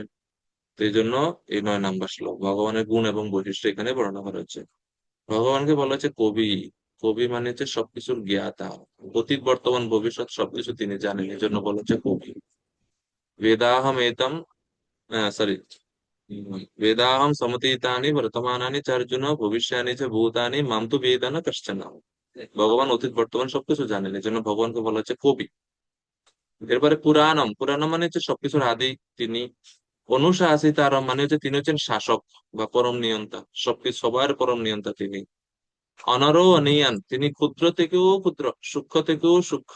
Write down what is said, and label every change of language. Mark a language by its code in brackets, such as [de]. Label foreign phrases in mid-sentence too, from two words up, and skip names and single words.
[bn] তো এই জন্য এই 9 নম্বর শ্লোক ভগবানের গুণ এবং বৈশিষ্ট্য এখানে বর্ণনা করা হচ্ছে। ভগবানকে বলা হচ্ছে কবি। কবি মানে হচ্ছে সবকিছুর জ্ঞাতা, অতীত বর্তমান ভবিষ্যৎ সবকিছু তিনি জানেন, এই জন্য বলা হচ্ছে কবি। [sa] वेदाहम् एतम्, সরি, वेदाहं समतीतानि वर्तमानानि च अर्जुन भविष्यानि च भूतानि माम तु वेद न कश्चन। [bn] ভগবান অতীত বর্তমান সবকিছু জানেন, এই জন্য ভগবানকে বলা হচ্ছে কবি। এরপরে পুরাণম, পুরাণম মানে হচ্ছে সবকিছুর আদি তিনি। অনুশাসিতারম মানে হচ্ছে তিনি হচ্ছেন শাসক বা পরম নিয়ন্তা, সবকিছু সবার পরম নিয়ন্তা তিনি। [sa] अणोर् अणीयान्, [bn] তিনি ক্ষুদ্র থেকেও ক্ষুদ্র, সূক্ষ্ম থেকেও সূক্ষ্ম।